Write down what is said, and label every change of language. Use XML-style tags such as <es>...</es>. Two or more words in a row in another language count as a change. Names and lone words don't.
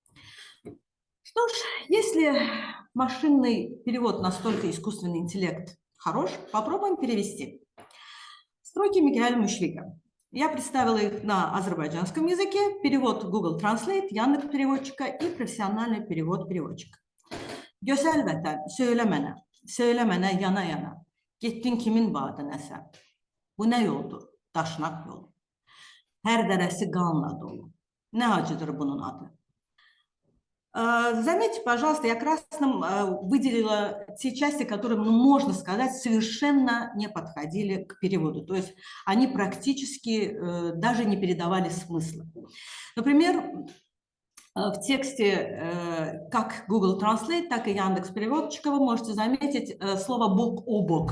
<ru>Что ж, если машинный перевод настолько искусственный интеллект хорош, попробуем перевести. Строки Микаэля Мушвига. Я представила их на азербайджанском языке, перевод Google Translate, Яндекс.Переводчика и профессиональный перевод переводчика.</ru> <az>Gözel vətən, söylə mənə yana-yana, getdin kimin vadinəsə? Bu nə yoldur? Daşnak yolu. Hər dərəsi qanla dolu. Nə acıdır bunun adı?</az> <ru>Заметьте, пожалуйста, я красным выделила те части, которые, можно сказать, совершенно не подходили к переводу. То есть они практически даже не передавали смысла. Например, в тексте как Google Translate, так и Яндекс.Переводчика вы можете заметить слово «бок о бок».</ru>